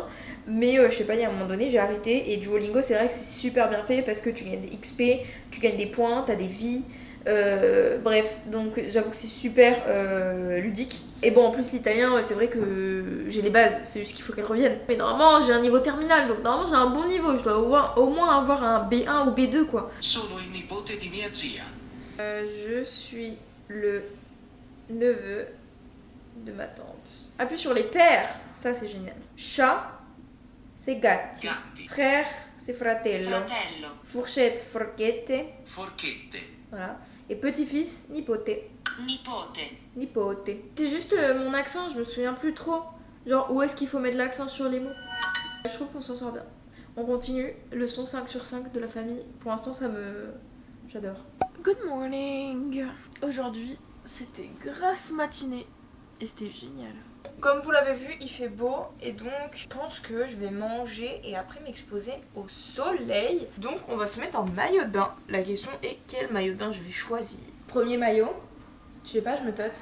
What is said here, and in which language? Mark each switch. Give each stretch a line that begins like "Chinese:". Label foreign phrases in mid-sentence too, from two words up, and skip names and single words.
French: Mais je sais pas, il y a un moment donné j'ai arrêté. Et Duolingo c'est vrai que c'est super bien fait parce que tu gagnes des XP, tu gagnes des points, t'as des vies. Bref, donc j'avoue que c'est super ludique. Et bon en plus l'italien c'est vrai que j'ai les bases, c'est juste qu'il faut qu'elles reviennent. Mais normalement j'ai un niveau terminal, donc normalement j'ai un bon niveau. Je dois au moins avoir un B1 ou B2 quoi.
Italian: Sono il nipote di mia zia.
French: Je suis le neveu de ma tante. Appuie sur les pères, ça c'est génial. Chat, c'est gatti.
Italian: Gatti.
French: Frère, c'est fratello.
Italian: Fratello.
French: Fourchette, forchette.
Italian: Forchette.
French: Voilà. Et petit-fils,
Italian: nipote. Nipote. Nipote.
French: C'est juste mon accent, je me souviens plus trop. Genre, où est-ce qu'il faut mettre l'accent sur les mots? Je trouve qu'on s'en sort bien. On continue. Leçon 5 sur 5 de la famille. Pour l'instant, j'adore.
English: Good morning.
French: Aujourd'hui, c'était grasse matinée et c'était génial. Comme vous l'avez vu, il fait beau et donc je pense que je vais manger et après m'exposer au soleil. Donc on va se mettre en maillot de bain. La question est quel maillot de bain je vais choisir. Premier maillot. Je sais pas, je me tâte.